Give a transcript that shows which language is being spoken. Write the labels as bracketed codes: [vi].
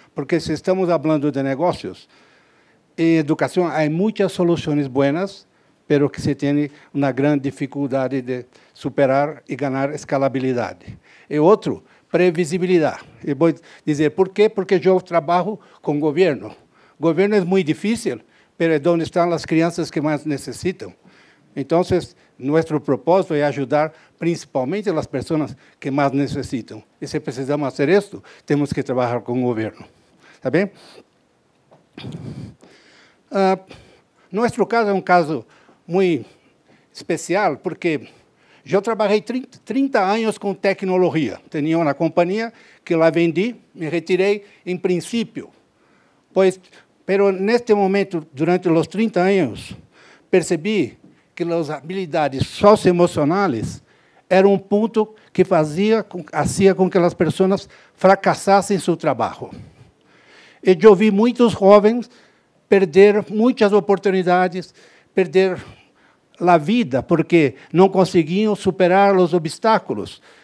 [pt] Porque se estamos falando de negócios, em educação há muitas soluções boas, pero que se tem uma grande dificuldade de superar e ganhar escalabilidade. E outro, previsibilidade. Eu vou dizer por quê? Porque eu trabalho com o governo. O governo é muito difícil, [es] pero es donde están las crianças que más necesitan. Entonces, nuestro propósito es ayudar principalmente a las personas que más necesitan. Y si precisamos hacer esto, tenemos que trabajar con el gobierno. ¿Está bien? Nuestro caso es un caso muy especial, porque yo trabajé 30 años con tecnología. Tenía una compañía que la vendí, me retiré en principio. Pues, pero [pt] neste momento, durante os 30 anos, percebi que as habilidades socioemocionais eram um ponto que fazia com que as pessoas fracassassem em seu trabalho. E eu vi muitos jovens perder muitas oportunidades, perder a vida, porque não conseguiam superar os obstáculos.